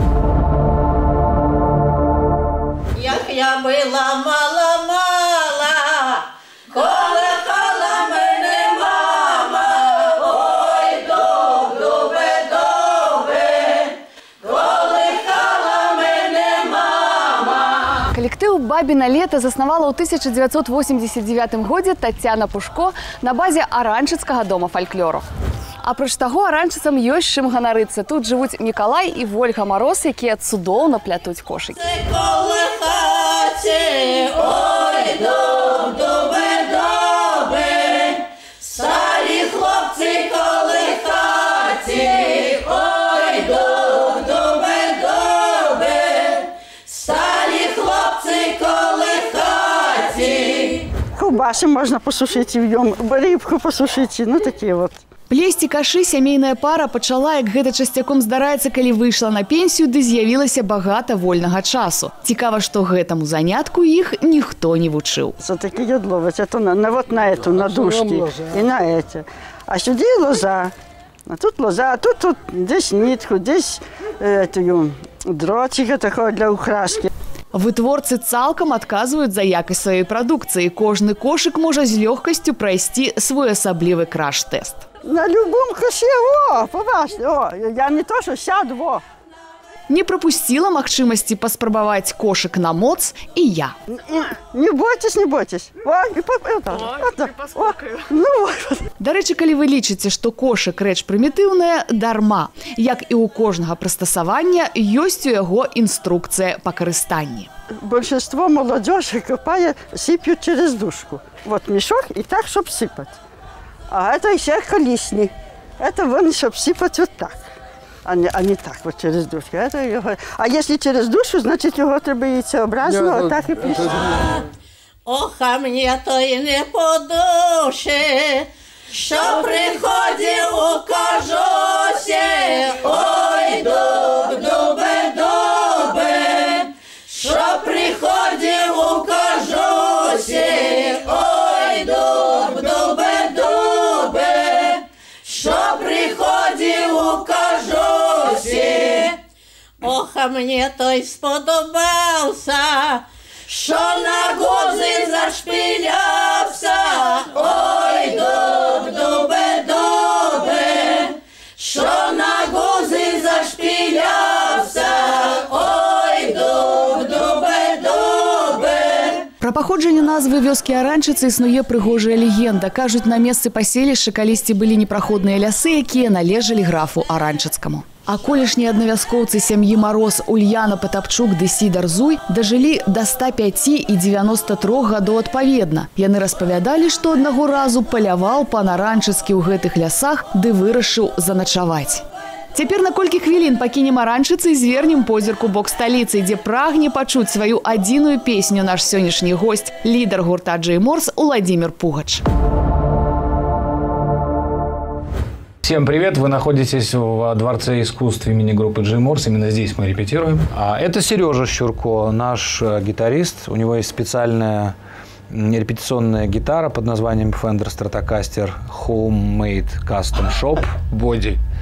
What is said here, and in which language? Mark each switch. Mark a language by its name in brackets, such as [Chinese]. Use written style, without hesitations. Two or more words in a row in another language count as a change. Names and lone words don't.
[Ukrainian] Як я була мала-мала, колихала мене мама, ой, дубе-дубе, колихала мене мама. [Belarusian] Калектыў «Бабіна лета» заснавала ў 1989 годзе Тацяна Пушко на базе Аранчыцкага дома фальклору. Апроч таго, аранчыцам ёсць чым ганарыцца. Тут жывуць Мікалай і Вольга Мароз, якія цудоўна плятуць кошыкі. [Ukrainian] Ой, дубе-дубе, сталі хлопці колихаті, ой, дубе-дубе, сталі хлопці колихаті. Ковбаси можна посушити в ньому, рибку посушити, ну такі от. [Belarusian] Плесці кашы сямейная пара пачала, як гэта часцяком здараецца, калі выйшла на пенсію, ды з'явілася багата вольнага часу. Цікава, што гэтаму занятку іх ніхто не вучыў. [Ukrainian] Це такі ядловець, це [Russian] вот на эту, [Ukrainian] на дужки і на эти. А сюди лоза. А тут лоза, а тут десь нитку, десь дротика такого для украски. [Belarusian] Вытворцы цалкам адказваюць за якасць сваёй прадукцыі. Кожны кошык можа з лёгкасцю прайсці своеасаблівы краш-тэст. [Russian] На любом коше, о, [Ukrainian] побачте, о, я не то, що сяду, о. [Belarusian] Не пропустила магчымасці паспрабаваць кошык на моц і я. [Russian] Не бойтесь, не бойтесь. [Belarusian] Дарэчы, калі вы лічыце, што кошык рэч прымітыўная, дарма. Як і ў кожнага прыстасавання, ёсць у яго інструкцыя па карыстанні. [Russian] Большинство молодежи копает, сыпют через дужку. Вот мешок и так, чтобы сыпать. А это еще колесник. Это вон, чтобы сыпать вот так. А не так, вот через дужку. А если через душу, значит, его треба яйцеобразно, вот так и пишет. [Ukrainian] Ох, а мені то й не по душі, що приходив у кожусі ой, дубе, що приходив у кожусі, ой, дубе, що приходив у кожусі. Ох, а мені той сподобався, що на гузи зашпілявся, ой, дубе, що на гузи зашпілявся, ой, дубе. [Belarusian] Пра паходжанне назвы вёскі Аранчыцы існуе прыгожая легенда. Кажуць, на месцы паселішча калісьці былі непраходныя лясы, якія належалі графу Аранчыцкаму. А колішнія аднавязкоўцы сям'і Мароз Ульяна Патапчук ды Сідар Зуй дажылі да 105 і 93 гадоў адпаведна. Яны распавядалі, што аднаго разу паляваў пан Аранчыцкі ў гэтых лясах ды вырашыў заначаваць. Цяпер на колькі хвілін пакінем Аранчыцы і звернем позірку бок сталіцы, дзе прагне пачуць сваю адзіную песню наш сённяшні госць, лідар гурта Джей Морс Уладзімір Пугач. [Russian] Всем привет! Вы находитесь в Дворце искусств имени группы Джей Морс. Именно здесь мы репетируем. Это Сережа Щурко, наш гитарист. У него есть специальная репетиционная гитара под названием Fender Stratocaster Homemade Custom Shop Body.